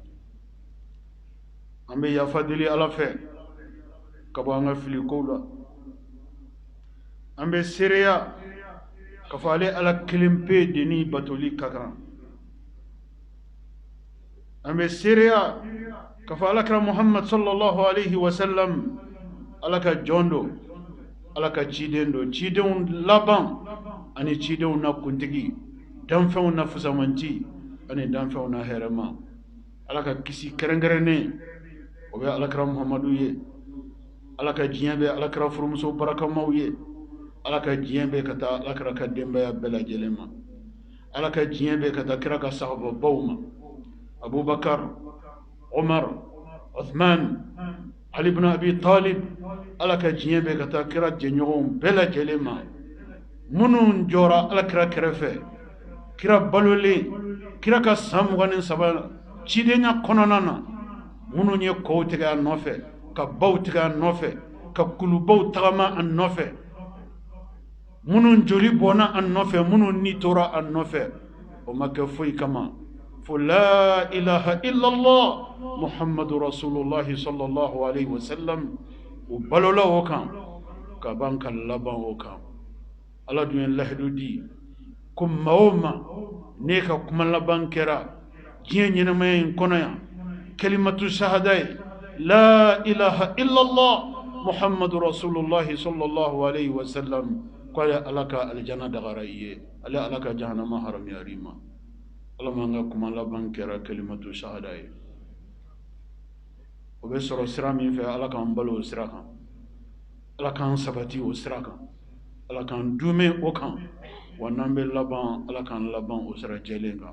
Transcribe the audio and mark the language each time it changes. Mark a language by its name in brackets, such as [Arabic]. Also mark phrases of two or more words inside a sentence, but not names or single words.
[Bambara] an bɛ yafa deli ala fɛ ka bɔ an ka filikow la. an bɛ seereya ka fɔ ale ala kelen pe de ni batoli ka kan. an bɛ seereya ka fɔ alakira muhammad [Arabic] صلى الله عليه وسلم [Bambara] ala ka jɔn do, ala ka ciden do, cidenw laban ani cidenw na kuntigi, danfɛnw na fusamanci ani danfɛnw na hɛrɛma. ala ka kisi kɛrɛnkɛrɛnnen o bɛ alakira muhammadu ye. ala ka diɲɛ bɛ alakira furumuso barakamaw ye. ala ka diɲɛ bɛ ka taa alakira ka denbaya bɛɛ lajɛlen ma. ala ka diɲɛ bɛ ka taa kira ka sahababaw ma: abubakar, umar, uthman, ali ibn abi talib. ala ka diɲɛ bɛ ka taa kira jɛɲɔgɔnw bɛɛ lajɛlen ma minnu jɔra alakira kɛrɛfɛ, kira balolen, kira ka san 23 cidenya kɔnɔna na, minnu ye kɔw tigɛ a nɔfɛ, ka baw tigɛ a nɔfɛ, ka kulubaw tagama a nɔfɛ, minnu joli bɔnna a nɔfɛ, minnu ni tora a nɔfɛ. o ma kɛ foyi kama fo [Arabic] لا إله إلا الله محمد رسول الله صلى الله عليه وسلم. [Bambara] o balola o kan ka ban ka laban o kan. ala dun ye lahidu di ko maa o ma ne ka kuma laban kɛra diɲɛ ɲɛnamaya in kɔnɔ yan [Arabic] كلمة شهادة [Bambara] ye [Arabic] لا إله إلا الله محمد رسول الله صلى الله عليه وسلم, [Bambara] ko ale ala ka aljana dagara i ye, ale ala ka jahanama haramuyar'i ma. ala man ka kuma laban kɛra [Arabic] كلمة شهادة [Bambara] ye. o bɛ sɔrɔ sira min fɛ, ala k'an balo o sira kan, ala k'an sabati o sira kan, ala k'an dume o kan, wa n'an bɛ laban, ala k'an laban o sira jɛlen kan.